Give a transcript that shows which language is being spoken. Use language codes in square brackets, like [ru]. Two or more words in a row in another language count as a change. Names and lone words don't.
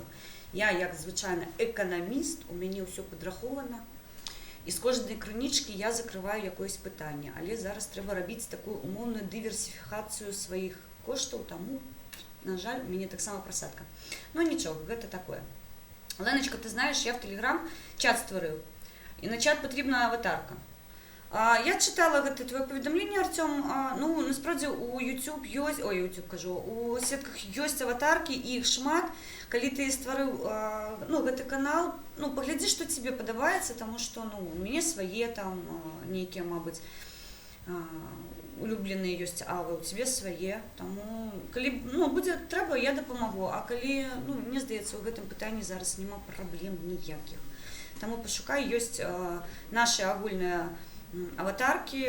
[be] Я, як звычайна эканаміст, у мяне ўсё падрахована, і з кожнай крынічкі я закрываю якоісь пытанне, але зараз трэба рабіць такую умоўную дыверсіфікацыю сваіх коштаў, таму На жаль, у мяне таксама прасадка. Ну нічога, гэта такое. [uk] Леночка, ти знаєш, я в Телеграм чат створив. І на чат потрібна аватарка. Я читала твоє повідомлення, Артем. Ну, насправді у YouTube [be] ёсць, у сетках ёсць [uk] аватарки, і їх шмат. Калі ти створив, ну, [be] гэты канал, ну, поглядзі, што тебе падабаецца, [uk] тому що, ну, [be] у мяне свае там нейкія, мабыць, улюбленыя ёсць авы, у тебе свае. Таму, калі, ну, будзе трэба, я дапамагу. А калі, ну, мне здаецца, у гэтым пытанні зараз няма праблем ніякіх. Таму пашукай, ёсць нашы агульныя аватарки.